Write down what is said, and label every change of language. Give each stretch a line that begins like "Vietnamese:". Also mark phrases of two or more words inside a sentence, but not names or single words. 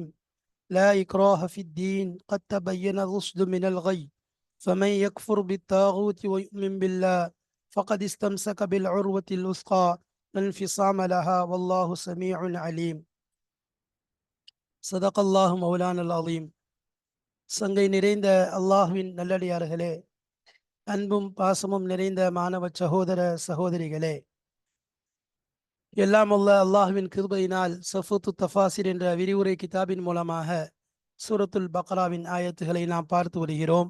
Arabic: لا إكراه في الدين، قد تبين الرشد من الغي، فمن يكفر بالطاغوت ويؤمن بالله فقد استمسك بالعروة الوثقى لا انفصام لها والله سميع عليم. صدق الله مولانا العظيم.
Tamil: சங்கை நிறைந்த அல்லாஹ்வின் நல்லடியார்களே, அன்பும் பாசமும் நிறைந்த மாணவ சகோதர சகோதரிகளே, எல்லாம் உள்ள அல்லாஹ்வின் கிருபையினால் சஃபூத்து தஃபாசிர் என்ற விரிவுரை கிதாபின் மூலமாக சூரத்துல் பக்ராவின் ஆயத்துகளை நாம் பார்த்து வருகிறோம்.